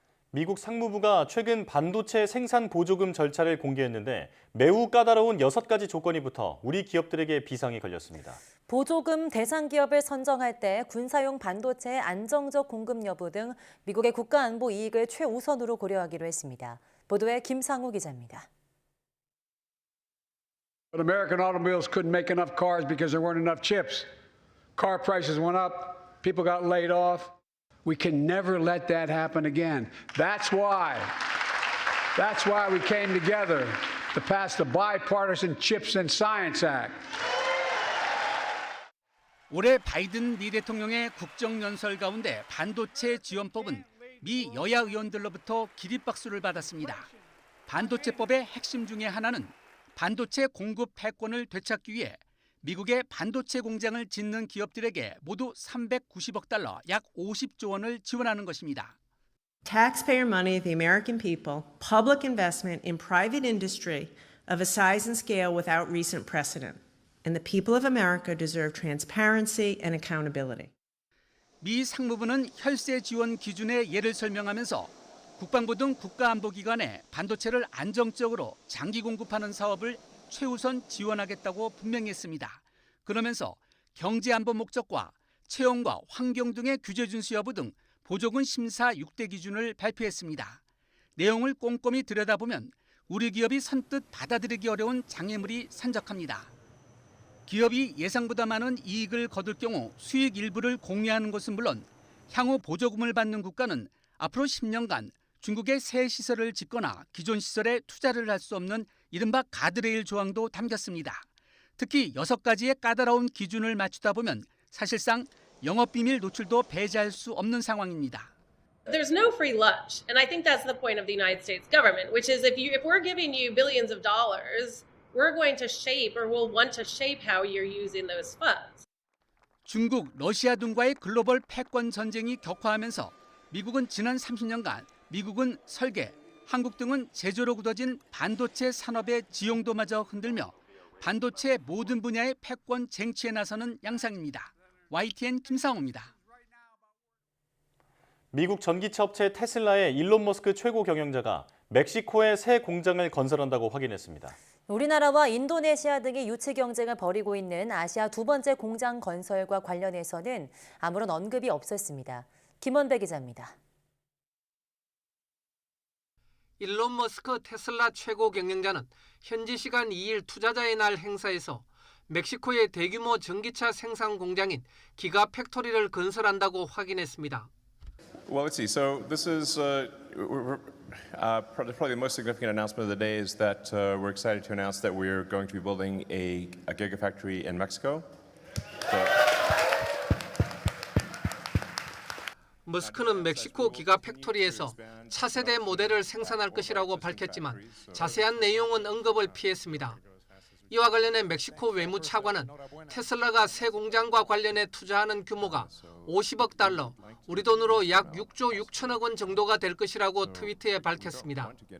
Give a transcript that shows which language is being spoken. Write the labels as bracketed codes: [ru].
[ko] 미국 상무부가 최근 반도체 생산 보조금 절차를 공개했는데 매우 까다로운 6가지 조건이 붙어 우리 기업들에게 비상이 걸렸습니다. 보조금 대상 기업을 선정할 때 군사용 반도체의 안정적 공급 여부 등 미국의 국가안보 이익을 최우선으로 고려하기로 했습니다. 보도에 김상우 기자입니다. [en] But American automobiles couldn't make enough cars because there weren't enough chips. Car prices went up, people got laid off. We can never let that happen again. That's why we came together to pass the Bipartisan Chips and Science Act. [ko] 올해 바이든 미 대통령의 국정연설 가운데 반도체 지원법은 미 여야 의원들로부터 기립박수를 받았습니다. 반도체법의 핵심 중에 하나는 반도체 공급 패권을 되찾기 위해 미국의 반도체 공장을 짓는 기업들에게 모두 390억 달러, 약 50조 원을 지원하는 것입니다. [en] Taxpayer money of the American people, public investment in private industry of a size and scale without recent precedent. And the people of America deserve transparency and accountability. [ko] 미 상무부는 혈세 지원 기준의 예를 설명하면서 국방부 등 국가안보기관에 반도체를 안정적으로 장기 공급하는 사업을 최우선 지원하겠다고 분명히 했습니다. 그러면서 경제안보 목적과 채용과 환경 등의 규제 준수 여부 등 보조금 심사 6대 기준을 발표했습니다. 내용을 꼼꼼히 들여다보면 우리 기업이 선뜻 받아들이기 어려운 장애물이 산적합니다. 기업이 예상보다 많은 이익을 거둘 경우 수익 일부를 공유하는 것은 물론 향후 보조금을 받는 국가는 앞으로 10년간 중국의 새 시설을 짓거나 기존 시설에 투자를 할 수 없는 이른바 가드레일 조항도 담겼습니다. 특히 6가지의 까다로운 기준을 맞추다 보면 사실상 영업비밀 노출도 배제할 수 없는 상황입니다. [en] There's no free lunch, and I think that's the point of the United States government, which is if we're giving you billions of dollars, we're going to shape or we'll want to shape how you're using those funds. [ko] 중국, 러시아 등과의 글로벌 패권 전쟁이 격화하면서 미국은 지난 30년간 미국은 설계, 한국 등은 제조로 굳어진 반도체 산업의 지용도마저 흔들며 반도체 모든 분야의 패권 쟁취에 나서는 양상입니다. YTN 김상호입니다. 미국 전기차 업체 테슬라의 일론 머스크 최고 경영자가 멕시코에 새 공장을 건설한다고 확인했습니다. 우리나라와 인도네시아 등이 유치 경쟁을 벌이고 있는 아시아 두 번째 공장 건설과 관련해서는 아무런 언급이 없었습니다. 김원배 기자입니다. 일론 머스크 테슬라 최고 경영자는 현지 시간 2일 투자자의 날 행사에서 멕시코의 대규모 전기차 생산 공장인 기가 팩토리를 건설한다고 확인했습니다. [en] Well, let's see. So this is probably the most significant announcement of the day is that we're excited to announce that we're going to be building a gigafactory in Mexico. [ko] 머스크는 멕시코 기가 팩토리에서 차세대 모델을 생산할 것이라고 밝혔지만 자세한 내용은 언급을 피했습니다. 이와 관련해 멕시코 외무차관은 테슬라가 새 공장과 관련해 투자하는 규모가 50억 달러, 우리 돈으로 약 6조 6천억 원 정도가 될 것이라고 트위터에 밝혔습니다.